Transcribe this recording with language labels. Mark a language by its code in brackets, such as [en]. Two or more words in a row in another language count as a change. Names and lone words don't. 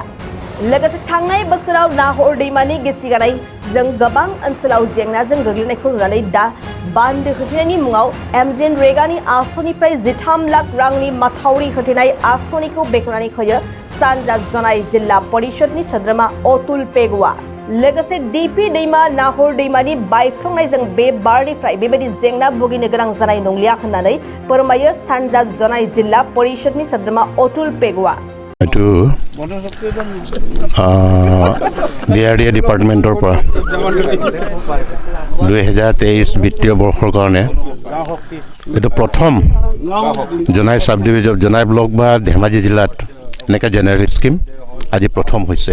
[brx] लोगोसे थांनाय बोसोराव नाहर दैमानि गिसि गानायजों गोबां ओनसोलाव जेंनाजों गोग्लैनायखौ नुनानै दा बान्दो होथेनायनि मुङाव MGNरेगानि आसनिफ्राय 13 लाख रांनि माथावरि होथेनाय आसनिखौ बेखेवनानै होयो सानजा जनाय जिल्ला परिषदनि सोद्रोमा अतुल पेगुआ। लोगोसे दिफि दैमा नाहर दैमानि बायफ्लंनायजों बे बारनिफ्राय बेबायदि जेंना भुगिनो गोनां जानाय नंलिया होननानै फोरमायो सानजा जनाय जिल्ला परिषदनि सोद्रोमा अतुल पेगुआ। [as] DRDA ডিপাৰ্টমেণ্টৰ পৰা 2023 বিত্তীয় বৰ্ষৰ কাৰণে এইটো প্ৰথম জনাই [en] sub division [as] জনাই ব্লক বা ধেমাজি জিলাত এনেকৈ [en] general scheme [as] আজি প্ৰথম হৈছে।